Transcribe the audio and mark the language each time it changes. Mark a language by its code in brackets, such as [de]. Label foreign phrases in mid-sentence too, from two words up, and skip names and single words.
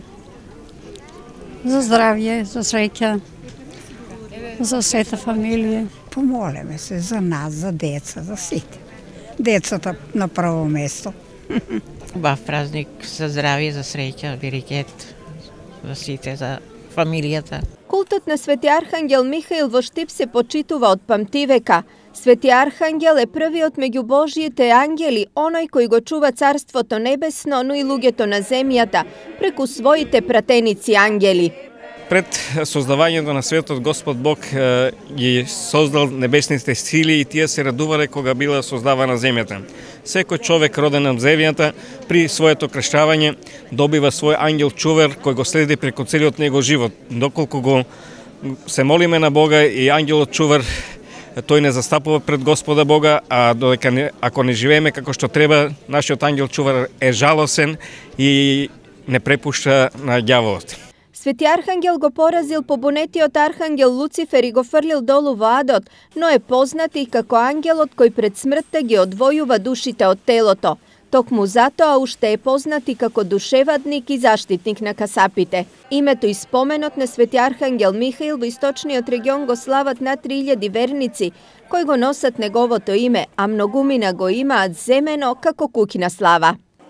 [mk] За здравје, за среќа, за сета фамилија. Помолиме се за нас, за деца, за сите. Децата на прво место. Убав празник, за здравје, за среќа, берекет, за сите, за фамилијата. Култот на Свети Архангел Михаил во Штип се почитува од памтивека. Свети Архангел је први од међу Божјите ангели, оној који го чува царство то небесно, но и луѓето на земјата, преку својите пратеници ангели. Пред создавањето на светот, Господ Бог ги создал небесните сили и тие се радувале кога била создавана земјата. Секој човек роден на земјата при своето крштавање добива свој ангел чувар кој го следи преку целиот негов живот. Доколку го се молиме на Бога и ангелот чувар тој не застапува пред Господа Бога, а додека ако не живееме како што треба, нашиот ангел чувар е жалосен и не препушта на ѓаволот. Свети Архангел го поразил побунетиот Архангел Луцифер и го фрлил долу в Адот, но је познати како ангелот који пред смрте ги одвојува душите од телото. Ток му зато, а уште је познати како душевадник и заштитник на касапите. Името и споменот на Свети Архангел Михаил в источниот регион го слават на 3000 верници, који го носат негово то име, а многумина го има земено како кукина слава.